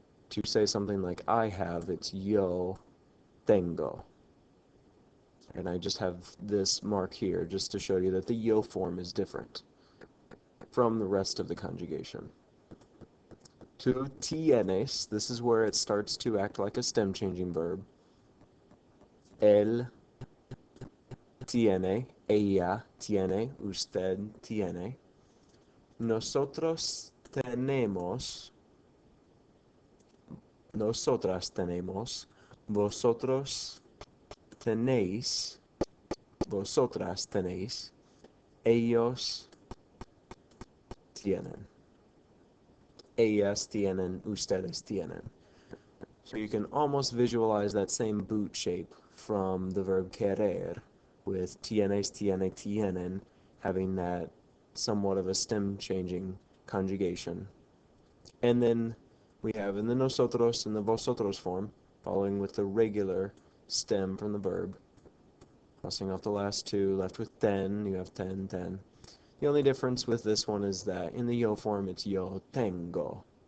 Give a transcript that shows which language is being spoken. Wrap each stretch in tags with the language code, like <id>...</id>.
<en>To say something like I have, it's</en> <es>yo tengo.</es> <en>And I just have this mark here just to show you that the yo form is different from the rest of the conjugation.</en> <es>Tú tienes,</es> <en>this is where it starts to act like a stem changing verb.</en> <es>Él tiene, ella tiene, usted tiene. Nosotros tenemos, nosotras tenemos, vosotros tenéis, vosotras tenéis, ellos tienen. Ellas tienen, ustedes tienen.</es> <en>So you can almost visualize that same boot shape from the verb querer, with tienes, tiene, tienen, having that somewhat of a stem changing conjugation. And then we have in the nosotros and the vosotros form, following with the regular stem from the verb, crossing off the last two, left with ten, you have ten, ten. The only difference with this one is that in the yo form it's</en> <es>yo tengo,</es>